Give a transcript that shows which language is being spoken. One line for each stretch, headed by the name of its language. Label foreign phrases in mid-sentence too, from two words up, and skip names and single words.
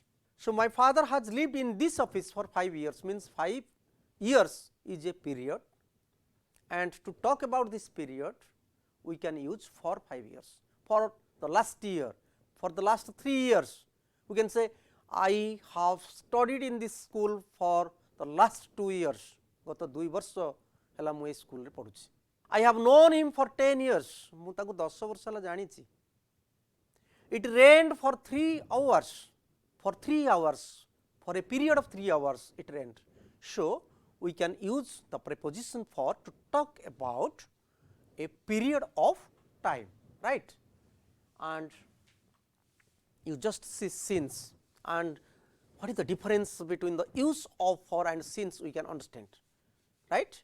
English: So, my father has lived in this office for 5 years, means 5 years is a period, and to talk about this period we can use for 5 years. For the last year, for the last 3 years, we can say I have studied in this school for the last 2 years.
Odia: ଗତ 2 ବର୍ଷ ହେଲା ମୁ ଏ ସ୍କୁଲ ରେ ପଢୁଛି.
English: I have known him for 10 years.
Odia: ମୁ ତାକୁ 10 ବର୍ଷ ହେଲା ଜାଣିଛି.
English: It rained for 3 hours. For 3 hours, for a period of 3 hours it rained. So, we can use the preposition for to talk about a period of time, right. And you just see since, and what is the difference between the use of for and since, we can understand, right.